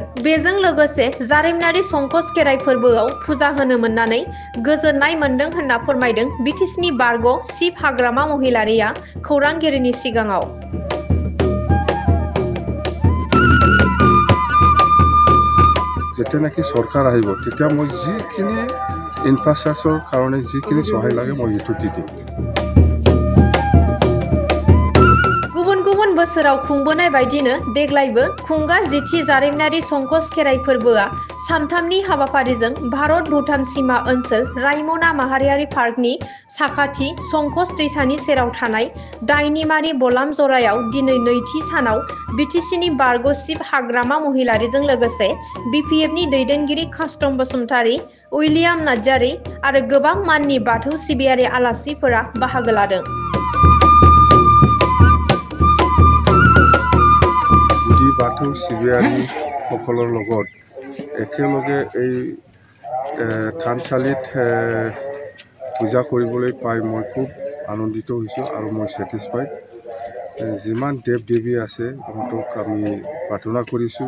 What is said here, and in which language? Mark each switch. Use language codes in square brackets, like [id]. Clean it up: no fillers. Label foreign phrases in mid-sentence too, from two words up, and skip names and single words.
[brx] बेजों लोगोसे जारिमिनारि संकस खेराइ फोरबोआव फुजा होनो मोननानै गोजोननाय मोनदों होनना फोरमायदों बिटिसिनि बारग' चिफ हाग्रामा महिलारिया खौरांगिरिनि सिगाङाव। [as] जेতিয়াनेকি सरकार আহিব তেতিয়া মই যিখিনি ইনফ্ৰাষ্ট্ৰাকচাৰৰ কাৰণে যিখিনি সহায় লাগে মই এইটো দি দিম। [brx] गुबुन गुबुन बोसोराव खुंबोनाय बायदिनो देग्लायबो खुंगा जिथि जारिमिनारि संकस खेराइ फोरबोआ सानथामनि हाबाफारिजों भारत भुटान सीमा ओनसोल रायमना माहारियारि पार्कनि साखाथि संकस दैसानि सेराव थानाय दायनिमारि बलाम जरायाव दिनै नैथि सानाव बिटिसिनि बारग' चिफ हाग्रामा महिलारिजों लोगोसे BPFनि दैदेनगिरि कास्टम बसुमतारी, उइलियाम नार्जारी आरो गोबां माननि बाथौ सिबियारि आलासिफोरा बाहागो लादों। गुदि बाथौ सिबियारि [as] সকলৰ লগত একেলগে এই থানচালিত পূজা কৰিবলৈ পাই মই খুব আনন্দিত হৈছোঁ আৰু মই ছেটিছফাইড। যিমান দেৱ দেৱী আছে সিহঁতক আমি প্ৰাৰ্থনা কৰিছোঁ।